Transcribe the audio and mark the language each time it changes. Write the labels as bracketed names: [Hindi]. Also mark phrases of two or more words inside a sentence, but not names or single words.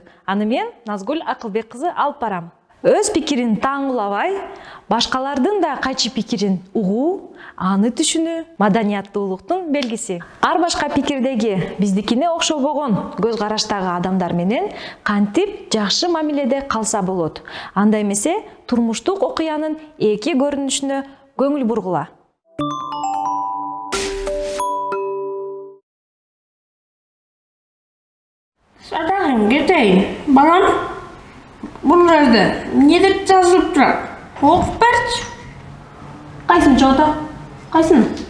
[Kyrgyz] Аны мен Назгүл Акылбек кызы алып барам. Өз пикирин таңгылабай, башкалардын да кайчы пикирин угуу, аны түшүнүү маданияттуулуктун белгиси. Ар башка пикирдеги биздикине окшобогон көз караштагы адамдар менен кантип жакшы мамиледе калса болот. Анда эмесе турмуштук окуянын эки көрүнүшүнө көңүл бургула. [Kazakh] Садағым кетейін, балам, бұл жерде не деп жазылып тұрады? Оқып берші. Қайсын жоғда? Қайсын?